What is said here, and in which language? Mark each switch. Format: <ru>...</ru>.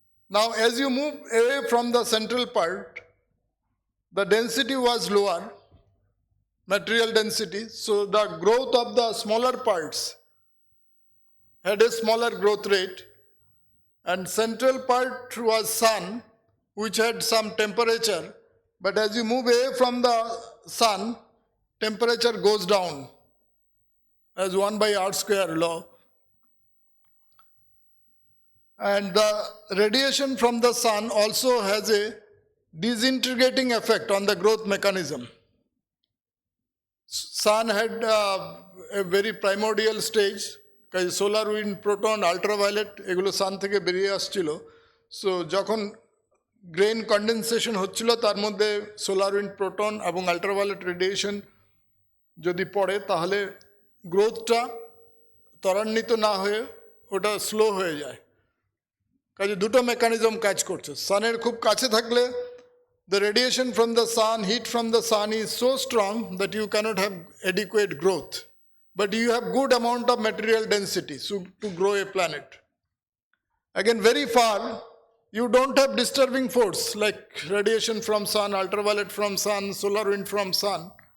<en>Now, as you move away from the central part, the density was lower, material density, so the growth of the smaller parts had a smaller growth rate, and central part was Sun, which had some temperature, but as you move away from the Sun, temperature goes down as 1 by r square law. And the radiation from the Sun also has a disintegrating effect on the growth mechanism. Sun had a very primordial stage,</en> <bn>solar wind proton ultraviolet এগুলো সান থেকে বেরিয়ে আসছিল। So যখন grain condensation হচ্ছিল তার মধ্যে solar wind proton এবং ultraviolet radiation যদি পড়ে তাহলে গ্রোথটা ত্বরান্বিত না হয়ে ওটা স্লো হয়ে যায়। কাজে দুটো মেকানিজম কাজ করছে। সানের খুব কাছে থাকলে</bn> <en>the radiation from the sun, heat from the sun is so strong that you cannot have adequate growth. But you have good amount of material density to grow a planet. Again, very far, you don't have disturbing force like radiation from sun, ultraviolet from sun, solar wind from sun.</en>